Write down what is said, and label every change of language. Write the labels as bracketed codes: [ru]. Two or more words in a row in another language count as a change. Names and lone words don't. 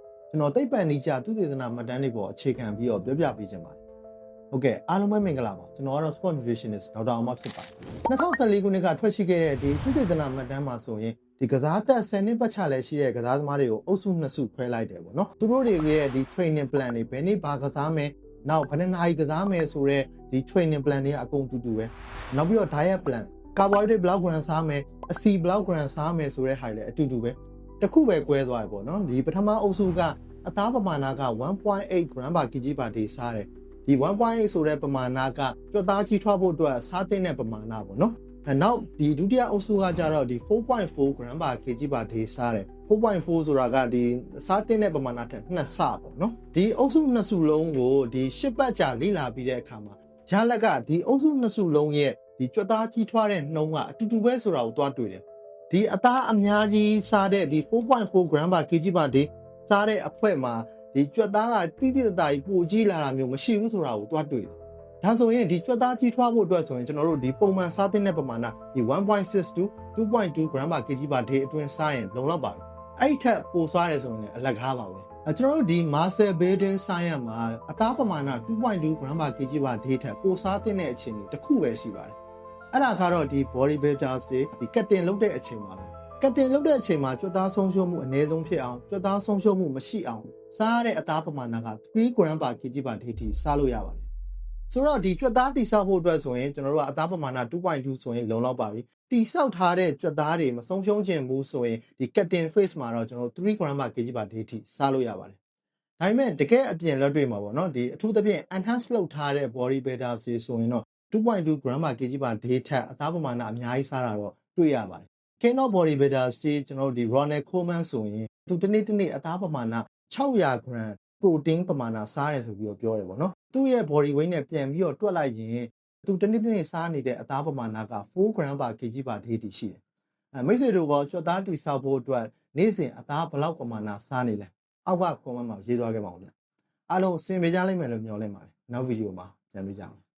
[my] ကျွန်တော်သိပ္ပံနည်းကျသုတေသနမှတ်တမ်းတွေပေါ်အခြေခံပြီးတော့ပြောပြပေးခြင်းပါတယ်ဟုတ်ကဲ့အားလုံးပဲမင်္ဂလာပါကျွန်တော်ကတော့ [en] sport nutritionist [my] ဒေါက်တာအောင်မဖြစ်ပါတယ်2014ခုနှစ်ကထွက်ရှိခဲ့တဲ့ဒီသုတေသနမှတ်တမ်းမှာဆိုရင်ဒီကစားသက်10နှစ်ပတ်ချလဲရှိတဲ့ကစားသမားတွေကိုအုပ်စု2စုခွဲလိုက်တယ်ပေါ့နော်သူတို့တွေရဲ့ဒီ [en] training plan [my] တွေဘယ်နေ့ဘာကစားမယ်နောက်ဘယ်နှစ်နာရီကစားမယ်ဆိုတော့ဒီ [en] training plan [my] တွေကအကုန်တူတူပဲနောက်ပြီးတော့ [en] diet plan carbohydrate [my] ဘယ်လောက် gram စားမယ်အဆီဘယ်လောက် gram စား မယ်ဆိုတဲ့ဟာတွေလည်းအတူတူပဲတစ်ခုပဲကွဲသွားတယ်ပေါ့နော်ဒီပထမအုပ်စုကအသားပမာဏက 1.8 [en] gram per kg per day [my] စားတယ်ဒီ 1.8 ဆိုတဲ့ပမာဏကကြွက်သားကြီးထွားဖို့အတွက်စားသင့်တဲ့ပမာဏပေါ့နော်နောက်ဒီဒုတိယအုပ်စုကကြတော့ဒီ 4.4 [en] gram per kg per day [my] စားတယ် 4.4 ဆိုတာကဒီစားသင့်တဲ့ပမာဏထက်2ဆပေါ့နော်ဒီအုပ်စု2စုလုံးကိုဒီ10ပတ်ကြာလေ့လာပြီးတဲ့အခါမှာဂျာလက်ကဒီအုပ်စု2စုလုံးရဲ့ဒီကြွက်သားကြီးထွားတဲ့နှုန်းကအတူတူပဲ ဆိုတာကိုသွားတွေ့တယ်ဒီအသားအများကြီးစားတဲ့ဒီ 4.4 [en] gram per kg per day [my] စားတဲ့အဖွဲမှာဒီကြွက်သားကတိတိတသားကြီးပိုကြီးလာတာမျိုးမရှိဘူးဆိုတာကိုသွားတွေ့တယ်ဒါဆိုရင်ဒီကြွက်သားကြီးထွားဖို့အတွက်ဆိုရင်ကျွန်တော်တို့ဒီပုံမှန်စားသင့်တဲ့ပမာဏဒီ 1.6 to 2.2 [en] gram per kg per day [my] အတွင်းစားရင်လုံလောက်ပါပြီအဲ့ထက်ပိုစားတယ်ဆိုရင်လည်းအလ ကားပါပဲကျွန်တော်တို့ဒီ [en] muscle building science [my] မှာအသားပမာဏ 2.2 [en] gram per kg per day [my] ထက်ပိုစားသင့်တဲ့အခြေအနေတစ်ခုပဲရှိပါတယ်အဲ့ဒါကတော့ဒီ [en] body builders [my] တွေဒီကတ်တင်လုပ်တဲ့အချိန်မှာပဲကတ်တင်လုပ်တဲ့အချိန်မှာကြွက်သားဆုံးရှုံးမှုအနည်းဆုံးဖြစ်အောင်ကြွက်သားဆုံး ရှုံးမှုမရှိအောင်စားရတဲ့အသားပမာဏက3 [en] gram per kg per day [my] ထိစားလို့ရပါတယ်ဆိုတော့ဒီကြွက်သားတိဆောက်ဖို့အတွက်ဆိုရင်ကျွန်တော်တို့ကအသားပမာဏ 2.2 ဆိုရင်လုံလောက်ပါပြီတိဆောက်ထားတဲ့ကြွက်သားတွေမဆုံး ရှုံးခြင်းဘူးဆိုရင်ဒီ [en] cutting phase [my] မှာတော့ကျွန်တော်တို့3 [en] gram per kg per day [my] ထိစားလို့ရပါတယ်ဒါပေမဲ့တကယ်အပြင်လက်တွေ့မှာပေါ့နော်ဒီအထူးသဖြင့် enhance လုပ်ထားတဲ့ [en] body builder [my] တွေဆိုရင်တော့ 2.2 [en] gram per kg per day [my] ထက်အသားပမာဏအများကြီးစားတာတော့တွေ့ ရပါတယ် [en] King of body builder [my] ကြီးကျွန်တော်တို့ဒီ Ronald Koeman ဆိုရင်သူတနေ့အသားပမာဏ600 [en] gram protein [my] ပမာဏစားတယ်ဆိုပြီးတော့ပြောတယ်ပေါ့နော်သူ့ရဲ့ [en] body weight [my] နဲ့ပြန်ပြီးတော့တွက်လိုက်ရင်သူတနေ့စားနေတဲ့အသားပမာဏက4 [en] gram per kg per day [my] တိရှိတယ်မိတ်ဆွေတို့ကကြွက်သားတိဆောက်ဖို့အတွက်နေ့စဉ်အသားဘယ်လောက်ပမာဏစားနေလဲအောက်က comment မှာရေးသွားခဲ့ပါဦးဗျအားလုံးအဆင်ပြေကြလိမ့်မယ်လို့မျှော်လင့်ပါတယ်နောက်ဗီဒီယိုမှာပြန်တွေ့ကြမယ်